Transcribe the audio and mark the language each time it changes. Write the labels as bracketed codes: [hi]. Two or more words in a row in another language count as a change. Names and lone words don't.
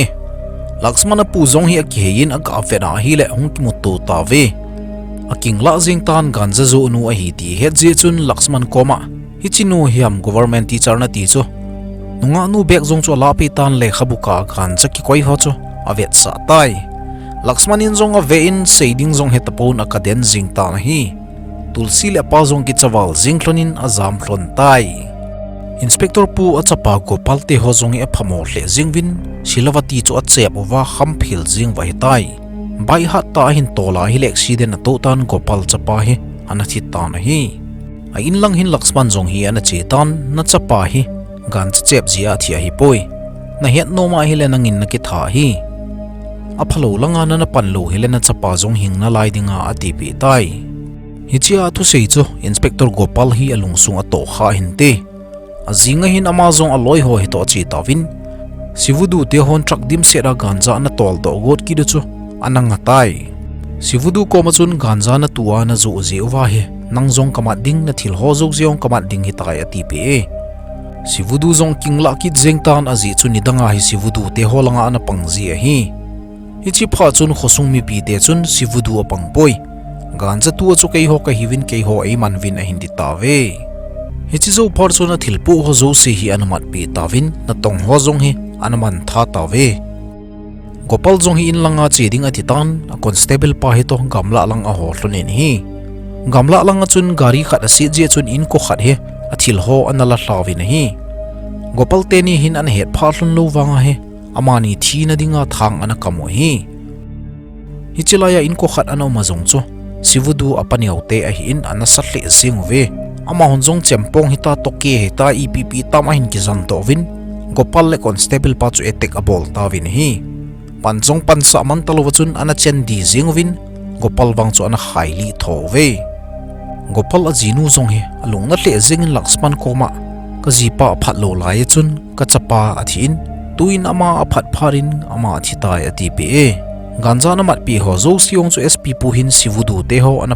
[tcz] laksman apu jong hi a ki hein a ka fena hi le hung ki mutu ta ve a king la jing tan ganja zo nu a hi ti het je chun laksman koma hi chinu hiam [en] government teacher [tcz] na ti chu nunga nu bek jong chu la pe tan le khabuka ganja ki koi ho chu avet sa tai Laxmanin zong avein seiding zong hetapon akaden zing ta na hi tulsi le pa zong kichawal zingklonin azam klon tai Inspector pu achapa Gopal te ho zong e phamo hle zingwin silawati chu achep wa khamphil zing wa hitai bai hat ta hin tola hi accident to tan Gopal chapa hi anathi ta na hi a in lang hin Laxman zong hi ana che tan na chapa hi gan chep zia thia hi poi na het no ma hi le nangin na ki tha hi a phalo langa na panlo hi le na chapa zong hing na lai dinga ati pi tai hichia thu sei chu Inspector Gopal hi alungsung ato kha hin te azinga hin amazong aloi ho hito chi tawin sivudu te hon trak dim sera ganja na tol do got ki chu ananga tai sivudu ko machun ganja na tuwa na zo je wa he nangjong kamat ding na thil ho zok jeong kamat ding hi tai ati pe sivudu zong kingla ki jengtan azi chu nidanga hi sivudu te holanga na pangji hi hichi pha chun khosung mi pi te chun sivudu apang poi ganja tu chu kei ho ka hiwin kei ho ei manwin a hindi tawe hichi zo par chuna thilpu ho zo si hi anamat pi tawin na tong ho zong hi anaman tha tawe Gopal zong hi in langa cheding atitan a constable pa hi to gamla lang a ho hlonin hi gamla lang chun gari khat a si je chun in ko khat he a thil ho anala hlawin hi Gopal te ni hin an het pha hlun lo wanga he amani thi na dinga thang ana kamo hi hichilaya in ko khat ano ma zong chu sivudu apaniau te a hi in ana satle sing ve ama honjong chempong hita toke hita EPP tama hin ki zan to win Gopal le constable pa chu etek abol ta win hi panjong pansa man talo chun ana chen di jing win Gopal wang chu ana khaili tho ve Gopal a jinu zong he alung na hle jing in Laxman koma ka jipa phat lo lai chun ka chapa athin tuin ama aphat pharin ama thita ati pe ganja na mat pi ho zo siong chu SP pu hin sivudu te ho ana